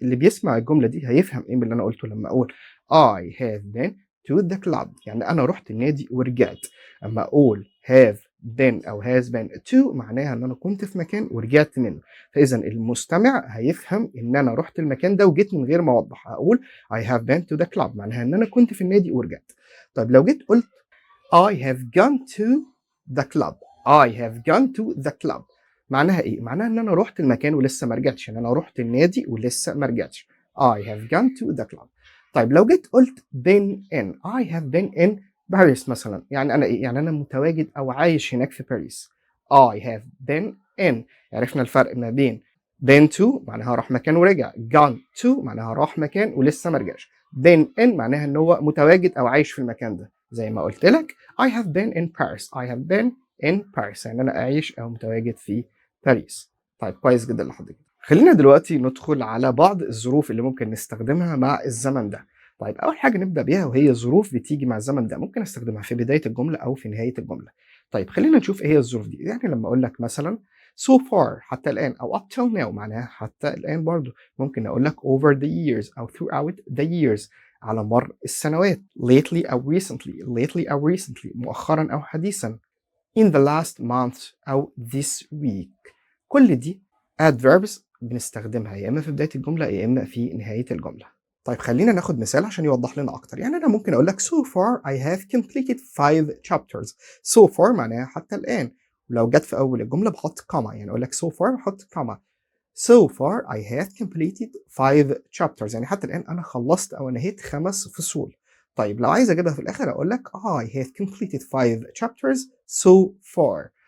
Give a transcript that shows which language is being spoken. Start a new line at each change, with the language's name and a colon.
Arabic: اللي بيسمع الجملة دي هيفهم إيه من اللي أنا قلته لما أقول
English: I have been to the club،
Arabic: يعني أنا رحت النادي ورجعت. أما أقول have been أو has been to معناها إن أنا كنت في مكان ورجعت منه. فإذا المستمع هيفهم إن أنا رحت المكان ده وجيت من غير ما أوضح. هقول
English: I have been to the club
Arabic: معناها إن أنا كنت في النادي ورجعت. طيب لو جيت قلت
English: I have gone to the club. I have gone to the club
Arabic: معناها إيه؟ معناها إن أنا رحت المكان ولسه ما رجعتش، إن أنا رحت النادي ولسه ما رجعتش.
English: I have gone to the club.
Arabic: طيب لو جيت قلت been in.
English: I have been in Paris
Arabic: مثلا، يعني أنا إيه؟ يعني أنا متواجد أو عايش هناك في باريس.
English: I have been in.
Arabic: عرفنا الفرق ما بين been to معناها راح مكان ورجع. gone to معناها راح مكان ولسه ما رجعش. been in معناها إن هو متواجد أو عايش في المكان ده. زي ما قلت لك
English: I have been in Paris. I have been in Paris
Arabic: يعني أنا أعيش أو متواجد في باريس. طيب كويس جدا لحد كده. خلينا دلوقتي ندخل على بعض الظروف اللي ممكن نستخدمها مع الزمن ده. طيب أول حاجة نبدأ بيها وهي ظروف بتيجي مع الزمن ده، ممكن أستخدمها في بداية الجملة أو في نهاية الجملة. طيب خلينا نشوف إيه هي الظروف دي. يعني لما أقول لك مثلا so far حتى الآن أو
English: up till now
Arabic: معناها حتى الآن برضو. ممكن أقول لك
English: over the years
Arabic: أو
English: throughout the years
Arabic: على مر السنوات. lately أو recently مؤخرا أو حديثا.
English: in the last month أو this week.
Arabic: كل دي adverbs بنستخدمها يا إما في بداية الجملة يا إما في نهاية الجملة. طيب خلينا ناخد مثال عشان يوضح لنا أكتر. يعني أنا ممكن أقول لك
English: so far I have completed 5 chapters.
Arabic: so far معناها حتى الآن. ولو جت في أول الجملة بحط comma، يعني أقول لك so far بحط comma.
English: So far I have completed 5 chapters،
Arabic: يعني حتى الآن أنا خلصت أو نهيت 5 فصول. طيب لو عايز أجيبها في الآخر أقول لك
English: I have completed 5 chapters so far.